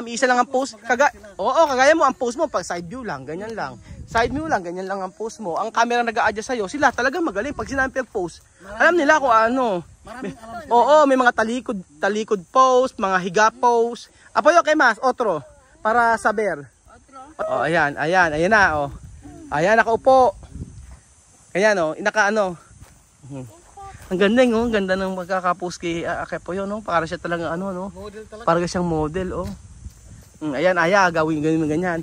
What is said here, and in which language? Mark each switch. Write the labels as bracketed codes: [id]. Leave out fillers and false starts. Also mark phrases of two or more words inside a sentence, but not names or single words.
[tl] Isa lang ang post. Kagaya mo, ang post mo, pag [en] side view [tl] lang, ganyan lang. [en] Side view [tl] lang, ganyan lang ang post mo. Ang camera nag-a-adjust sa'yo, sila talagang magaling. Pag sinabi post, alam nila kung ano. May mga talikod post, mga higa post. Apoyo kay Mas, [es] otro. Para saber. [tl] Ayan na, Ayan, nakaupo. Ayan, Ang ganda, ang ganda ng magkakapost kay Apoyo, Para siya talaga, Para siyang model, Ayan, gawin ganyan.